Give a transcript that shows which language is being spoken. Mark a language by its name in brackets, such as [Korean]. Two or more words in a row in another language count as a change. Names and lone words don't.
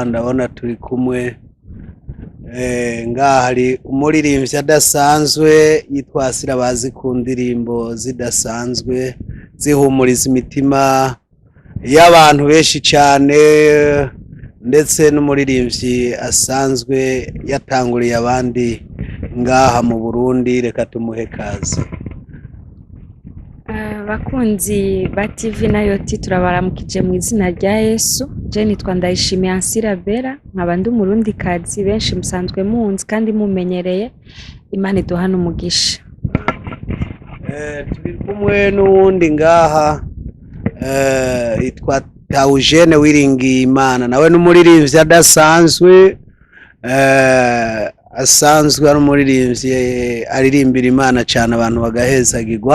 [Rundi] Ndabona turi kumwe ngaha hari umuririmbyi adasanzwe yitwa Sirabazi ku ndirimbo zidasanzwe zihumuriza imitima y'abantu benshi cyane, ndetse n'umuririmbyi asanzwe yatanguriye abandi ngaha mu Burundi. Reka tumuhe kaze. Bakunzi ba TV Nayoti turabaramukije mu izina rya Yesu. Je nitwa Ndayishimiye Ansira Bera, nkaba ndi umurundi kazi benshi musanzwe munzi kandi mumenyereye. Imana iduhana umugisha. Turi kumwe n'uwundi ngaha yitwa Taujene Wiringi Imana, nawe n'umuririmbyi adasanzwe, asanzwe ari umuririmbyi aririmbira Imana cyane abantu bagahezagirwa.